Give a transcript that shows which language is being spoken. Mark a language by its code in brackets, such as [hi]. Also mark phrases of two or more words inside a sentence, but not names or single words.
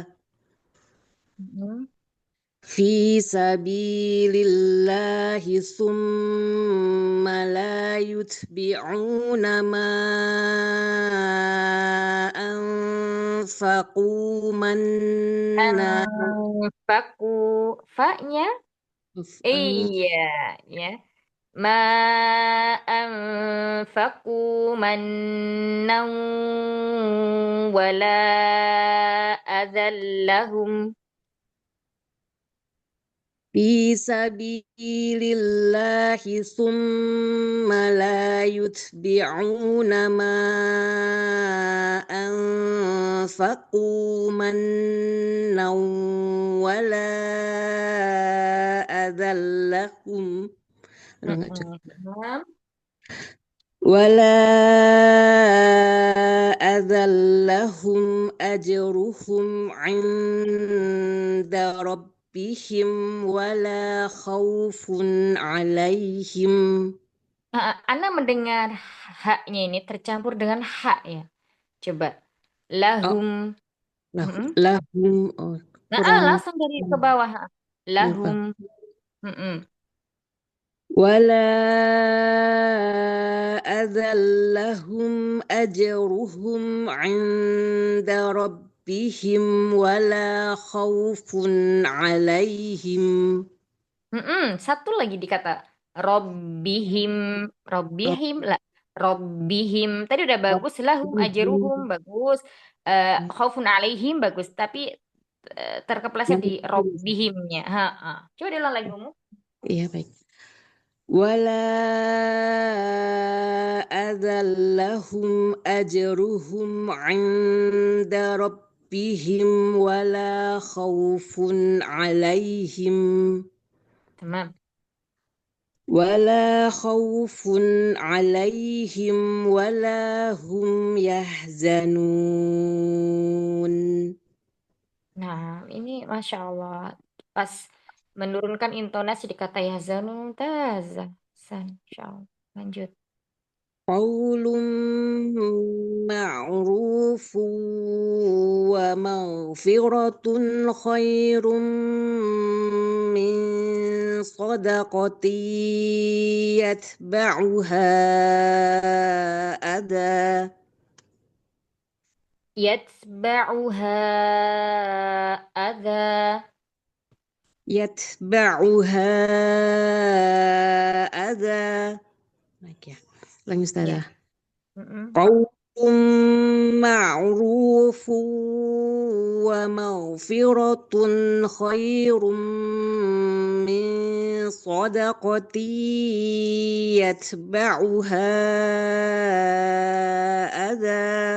[ar] Mhm. في سبيل الله ثم لا يتبعون ما أنفقوا منا [id] Anfaku. Fa-nya? Iya, ya. [ar] ما أنفقوا منا ولا أذى لهم. في سبيل الله ثم لا يتبعون ما أنفقوا منا ولا أذى لهم Mm-mm. ولا أذى لهم أجرهم عند ربهم ولا خوف عليهم. [id] Ana mendengar haknya ini tercampur dengan hak ya. Coba. Oh, Lahum. Mm-mm. lahum kurang Langsung dari ke bawah. lupa. Lahum. Mm-mm. [ar] ولا أذى لهم أجرهم عند ربهم ولا خوف عليهم. [id] Satu lagi dikata Robbihim, Robbihim lah, Robbihim. Tadi udah bagus, [ar] لهم أجرهم ربهم [id] bagus, [ar] خوف عليهم [id] bagus. Tapi terkepleset di Robbihimnya. Coba diulang lagi Umu. Iya baik. [ar] ولا أذى لهم أجرهم عند ربهم ولا خوف عليهم [id] Tamam. [ar] ولا خوف عليهم ولا هم يحزنون. [id] Nah, ini [ar] ما شاء الله. [id] Pas menurunkan intonasi di kata Yazanun Tazah. [ar] إن شاء الله. [id] Lanjut. [ar] قول معروف ومغفرة خير من صدقة يتبعها أذى يتبعها أذى. يتبعها أذى. [id] Baik ya. Ulangi Ya. Ustazah. Mm-mm. [ar] قول معروف ومغفرة خير من صدقة يتبعها أذى